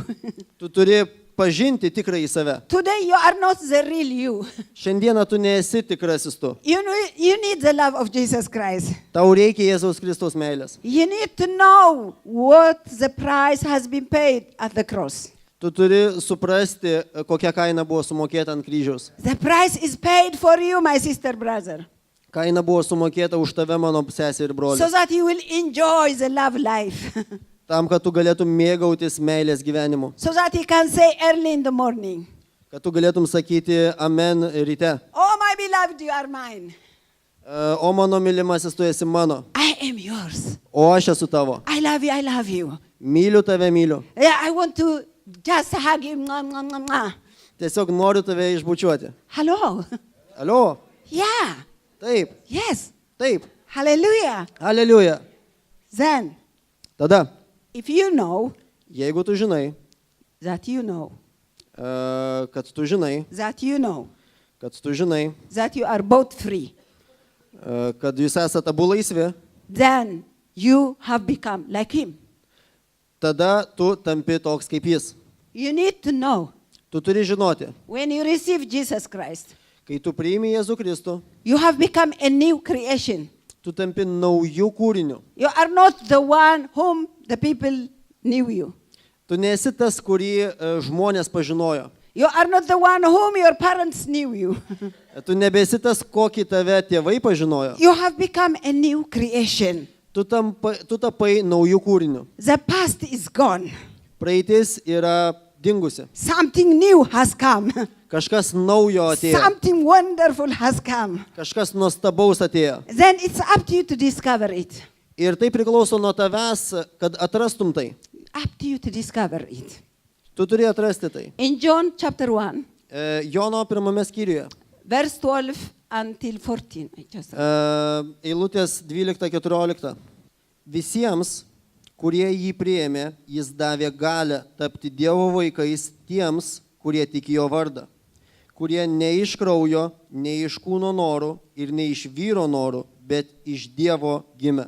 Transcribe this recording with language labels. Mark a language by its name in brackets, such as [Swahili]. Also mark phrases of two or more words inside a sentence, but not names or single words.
[Lithuanian] Tu turi pažinti tikrąjį save. [English] Today you are not the real you. [Lithuanian] Šiandieną tu nesi tikrasis tu. [English] You need the love of Jesus Christ. [Lithuanian] Tau reikia Jėzaus Kristaus meilės. [English] You need to know what the price has been paid at the cross. [Lithuanian] Tu turi suprasti, kokia kaina buvo sumokėta ant kryžiaus. [English] The price is paid for you, my sister, brother. [Lithuanian] Kaina buvo sumokėta už tave, mano sesė ir broli. [English] So that you will enjoy the love life. [Lithuanian] Tam, kad tu galėtum mėgautis meilės gyvenimu. [English] So that you can say early in the morning, [Lithuanian] Kad tu galėtum sakyti amen ryte. [English] oh, my beloved, you are mine. [Lithuanian] O mano mylimasis, tu esi mano. [English] I am yours. [Lithuanian] O aš esu tavo. [English] I love you, I love you. [Lithuanian] Myliu tave, myliu. [English] Yeah, I want to just hug you. Mwah, mwah, mwah, mwah. [Lithuanian] Tiesiog noriu tave išbučiuoti. [English] Hello. [Lithuanian] Alio? [English] Yeah. [Lithuanian] Taip, [English] Yes. [Lithuanian] taip. [English] Hallelujah. [Lithuanian] Aleliuja. [English] Then, [Lithuanian] Tada, [English] if you know [Lithuanian] jeigu tu žinai, [English] that you know, [Lithuanian] kad tu žinai, [English] that you know, [Lithuanian] kad tu žinai, [English] that you are both free, [Lithuanian] kad jūs esate abu laisvi, [English] then you have become like him. [Lithuanian] tada tu tampi toks kaip jis. [English] You need to know [Lithuanian] Tu turi žinoti, [English] when you receive Jesus Christ, [Lithuanian] kai tu priimi Jėzų Kristų, [English] you have become a new creation. [Lithuanian] tu tampi naujų kūrinių. [English] You are not the one whom the people knew you. [Lithuanian] Tu nesi tas, kurį žmonės pažinojo. [English] You are not the one whom your parents knew you. [Lithuanian] Tu nebesi tas, kokį tave tėvai pažinojo. [English] You have become a new creation. [Lithuanian] Tu tapai naujų kūrinių. [English] The past is gone. [Lithuanian] Praeitis yra dingusi. [English] Something new has come. [Lithuanian] Kažkas naujo atėjo. [English] Something wonderful has come. [Lithuanian] Kažkas nuostabaus atėjo. [English] Then it's up to you to discover it. [Lithuanian] Ir tai priklauso nuo tavęs, kad atrastum tai. [English] Up to you to discover it. [Lithuanian] Tu turi atrasti tai. [English] In John chapter 1, [Lithuanian] Jono 1 skyriuje. [English] verse 12 until 14. [Lithuanian] Eilutės 12-14. Visiems, kurie jį priėmė, jis davė galią tapti Dievo vaikais tiems, kurie tiki jo vardą, kurie ne iš kraujo, ne iš kūno norų ir ne iš vyro norų, bet iš Dievo gimė.